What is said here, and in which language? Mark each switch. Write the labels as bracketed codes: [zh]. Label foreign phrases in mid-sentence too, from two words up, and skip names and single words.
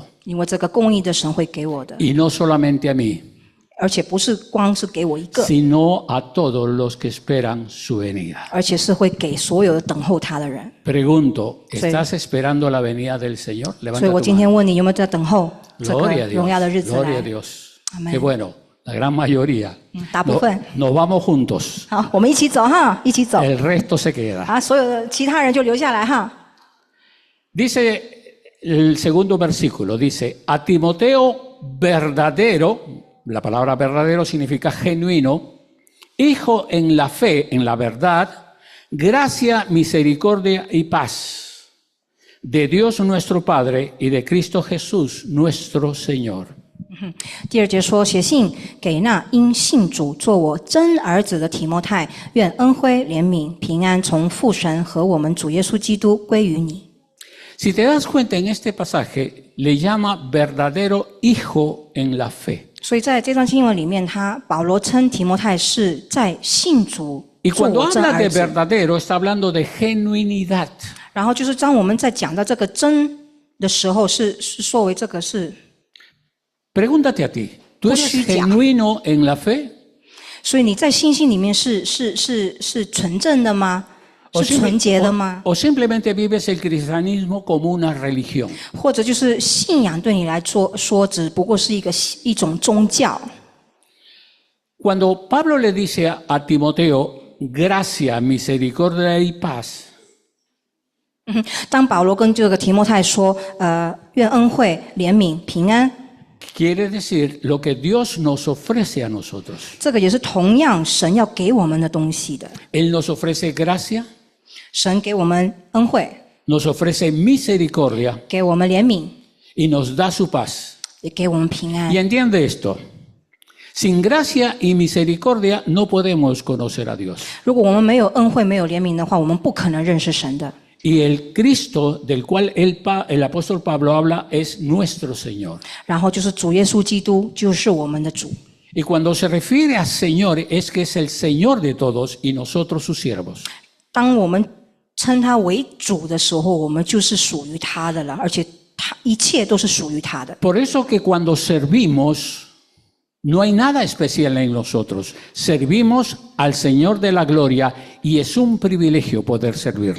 [zh] 因为这个公义的神会给我的， [es] y no solamente a mí, [zh] 而且不是光是给我一个， [es] sino a todos los que esperan su venida. [zh] 而且是会给所有的等候他的人。 [es] Pregunto, ¿estás esperando la venida del Señor? [zh] 所以我 [es] Levanta [zh] 今 [es] tu [zh] 天 [es] mano. [zh] 问你，有没有在等候这个 [es] Gloria a [zh] 荣耀的日 [es] Dios. [zh] 子 [es] Gloria a [zh] 来？ [es] Dios. Amén. Qué bueno, la gran mayoría. [zh] 大部分。 [es] Nos vamos juntos. [zh] 好，我们一起走哈，一起走。 [es] El resto se queda. [zh] 所有的其他人就留下来哈。 [es] Dice el segundo versículo, dice, a Timoteo verdadero, la palabra verdadero significa genuino, hijo en la fe, en la verdad, gracia, misericordia y paz de Dios nuestro Padre y de Cristo Jesús nuestro Señor. [zh] 第2节说，写信给那因信主做我真儿子的提摩太，愿恩惠、怜悯、平安从父神和我们主耶稣基督归于你。 [es] Si te das cuenta, en este pasaje le llama verdadero hijo en la fe. [zh] 所以在这段经文里面，保罗称提摩太是在信主 [es] Y [zh] 做 [es] cuando [zh] 我真 [es] habla [zh] 儿 [es] de [zh] 子。 [es] verdadero, está hablando de genuinidad. [zh] 然后就是当我们在讲到这个真的时候，是作为这个是， [es] Pregúntate a ti, ¿tú eres Pues sí, ya. genuino en la fe? [zh] 所以你在信心里面是纯正的吗？是纯洁的吗？ [es] o simplemente vives el cristianismo como una religión? [zh] 或者就是信仰对你来说只不过是一种宗教？ [es] Cuando Pablo le dice a Timoteo, gracia, misericordia y paz, [zh] 当保罗跟这个提摩太说，愿恩惠、怜悯、平安， [es] quiere decir lo que Dios nos ofrece a nosotros. [zh] 这个也是同样神要给我们的东西的。 [es] Él nos ofrece gracia, [zh] 神给我们恩惠， [es] nos ofrece misericordia [zh] 给我们怜悯， [es] y nos da su paz. [zh] 也给我们平安 [es] Y。entiende esto. Sin gracia y misericordia no podemos conocer a Dios. [zh] 如果我们没有恩惠、没有怜悯的话，我们不可能认识神的。 [es] Y el Cristo del cual el apóstol Pablo habla es nuestro Señor. [zh] 然后就是主耶稣基督，就是我们的主。 [es] Y cuando se refiere a Señor es que es el Señor de todos y nosotros sus siervos. [zh] 当我们称他为主的时候，我们就是属于他的了，而且他一切都是属于他的。 [es] Por eso que cuando servimos No hay nada especial en nosotros. Servimos al Señor de la gloria y es un privilegio poder servirle.